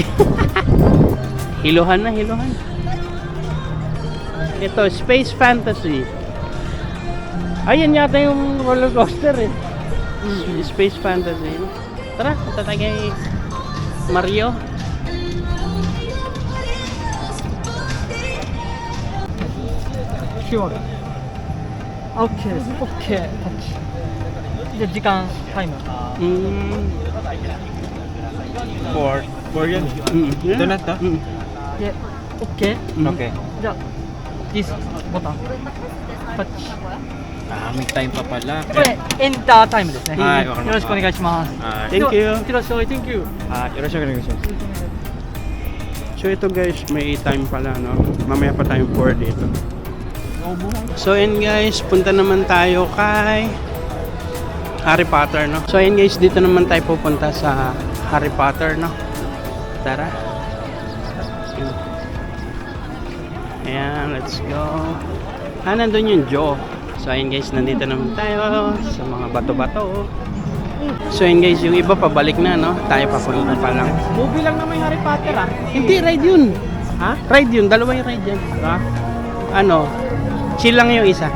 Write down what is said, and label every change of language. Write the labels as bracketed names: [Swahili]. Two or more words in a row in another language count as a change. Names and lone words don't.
[Filipino] Hiluhan na, hiluhan. Ito, Space Fantasy. Ayan yata yung roller coaster eh. Space Fantasy. Tara, punta tayo kay Mario. [English] Sure. Okay, okay. [Japanese] じゃあ時間タイム。 [Filipino] For yan. Ito na to? [Japanese] で、OK。 [English] Okay. [Japanese] じゃあ this ボタンタッチ。 [Filipino] May time pa pala. [Japanese] これエンタータイムですね。はいわかりましたよろしくお願いします。 [English] Thank you. [Japanese] いってらっしゃい。 [English] Thank you。 [Japanese] Yoろしくお願いします。 [Filipino] So ito guys, may time pala no. Mamaya pa tayong 4 dito. So yun guys, punta naman tayo kay Harry Potter, no? So yun guys, dito naman tayo pupunta sa Harry Potter, no? Tara. Ayan, [English] let's go. [Filipino] Nandun yung Joe. So ayun guys, nandito naman tayo sa mga bato-bato. So yun guys, yung iba pabalik na, no? Tayo papunta pa lang. Movie lang naman yung Harry Potter Hindi, ride yun. Ha? Ride yun, 2 yung ride yan. Ano, chill lang yung isa.